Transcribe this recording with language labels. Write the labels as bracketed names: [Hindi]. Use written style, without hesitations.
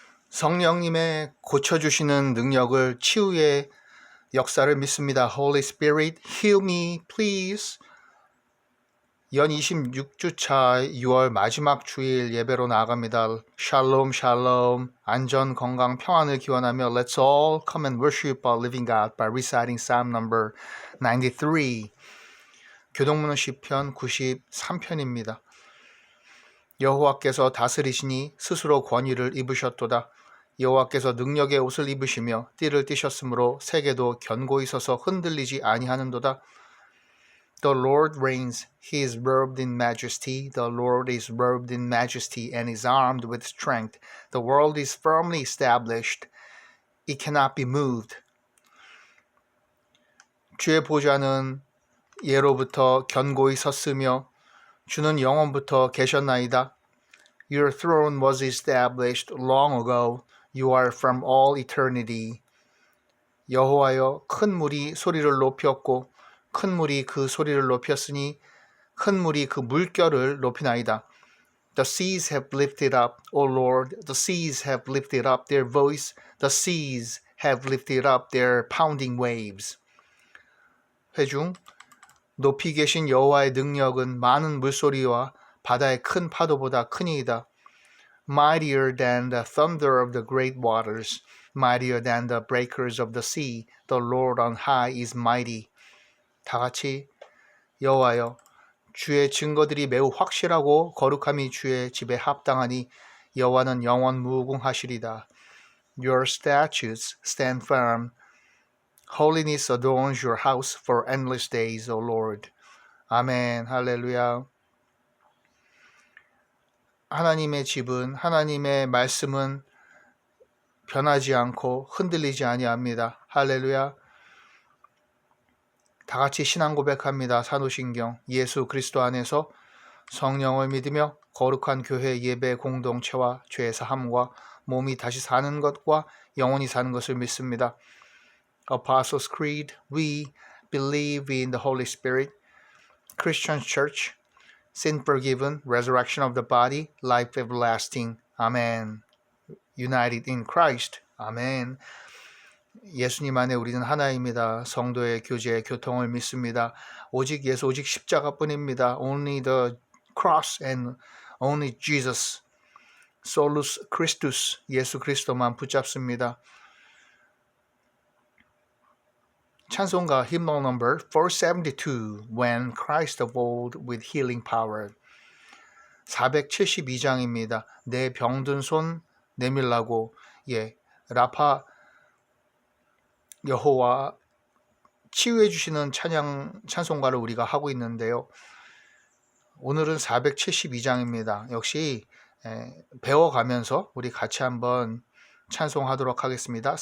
[Korean] 성령님의 고쳐주시는 능력을 치유의 역사를 믿습니다. [English] Holy Spirit, heal me, please. [Korean] 연 26주차 6월 마지막 주일 예배로 나아갑니다. 샬롬 샬롬, 안전, 건강, 평안을 기원하며 [English] Let's all come and worship our living God by reciting Psalm number 93. [Korean] 교동문은 시편 93편입니다. 여호와께서 다스리시니 스스로 권위를 입으셨도다. 여호와께서 능력의 옷을 입으시며 띠를 띠셨으므로 세계도 견고히 서서 흔들리지 아니하는도다. [English] The Lord reigns, he is robed in majesty. The Lord is robed in majesty and is armed with strength. The world is firmly established. It cannot be moved. [Korean] 주의 보좌는 예로부터 견고히 섰으며 주는 영원부터 계셨나이다. [English] Your throne was established long ago. You are from all eternity. [Korean] 여호와여, 큰 물이 소리를 높였고 큰 물이 그 소리를 높였으니 큰 물이 그 물결을 높이나이다. [English] The seas have lifted up, O Lord, the seas have lifted up their voice. The seas have lifted up their pounding waves. [Korean] 회중, 높이 계신 여호와의 능력은 많은 물소리와 바다의 큰 파도보다 크니이다. [English] Mightier than the thunder of the great waters, mightier than the breakers of the sea, the Lord on high is mighty. [Korean] 다 같이 여호와여, 주의 증거들이 매우 확실하고 거룩함이 주의 집에 합당하니 여호와는 영원 무궁하시리다. [English] Your statutes stand firm. Holiness adorns your house for endless days, O Lord. [Korean] 아멘, 할렐루야. 하나님의 집은, 하나님의 말씀은 변하지 않고 흔들리지 아니합니다. 할렐루야. 다 같이 신앙 고백합니다. 산호신경. 예수 그리스도 안에서 성령을 믿으며 거룩한 교회 예배 공동체와 죄 사함과 몸이 다시 사는 것과 영원히 사는 것을 믿습니다. [English] Apostles' Creed, we believe in the Holy Spirit, Christian Church, sin forgiven, resurrection of the body, life everlasting. Amen. United in Christ. Amen. [Korean] 예수님 안에 우리는 하나입니다. 성도의 교제, 교통을 믿습니다. 오직 예수, 오직 십자가뿐입니다. [English] Only the cross and only Jesus. [Latin] Solus Christus. [Korean] 예수 그리스도만 붙잡습니다. 찬송가 [English] hymnal number 472 When Christ of old with healing power [Korean] 472장입니다. 내 병든 손 내밀라고 라파 여호와 치유해 주시는 찬송가를 우리가 하고 있는데요. 오늘은 472장입니다. 역시 배워가면서 우리 같이 한번 찬송하도록 하겠습니다.